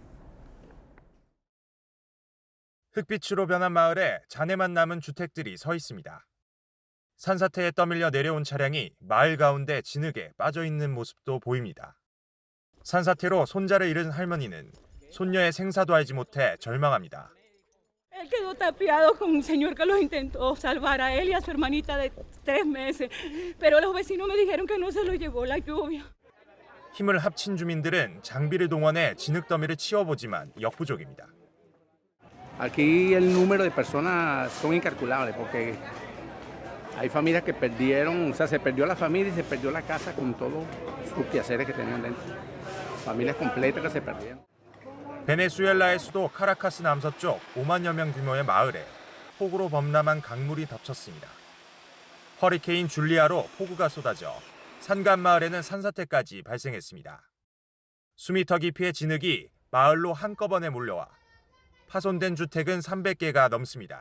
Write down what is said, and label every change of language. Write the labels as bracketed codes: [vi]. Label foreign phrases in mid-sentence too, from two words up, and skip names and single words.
[ko] 흙빛으로 변한 마을에 잔해만 남은 주택들이 서 있습니다. 산사태에 떠밀려 내려온 차량이 마을 가운데 진흙에 빠져 있는 모습도 보입니다. 산사태로 손자를 잃은 할머니는 손녀의 생사도 알지 못해 절망합니다. [es] Él quedó tapiado con un señor que los intentó salvar a él y a su hermanita de 3 meses, pero los vecinos me dijeron que no se lo llevó la lluvia. [ko] 힘을 합친 주민들은 장비를 동원해 진흙 더미를 치워보지만 역부족입니다. [es] Aquí el número de personas son incalculables porque hay familias que perdieron, o sea, se perdió la familia y se perdió la casa con todos sus quehaceres que tenían dentro. Familias completas que se perdieron. [ko] 베네수엘라의 수도 카라카스 남서쪽 5만여 명 규모의 마을에 폭우로 범람한 강물이 덮쳤습니다. 허리케인 줄리아로 폭우가 쏟아져 산간 마을에는 산사태까지 발생했습니다. 수미터 깊이의 진흙이 마을로 한꺼번에 몰려와 파손된 주택은 300개가 넘습니다.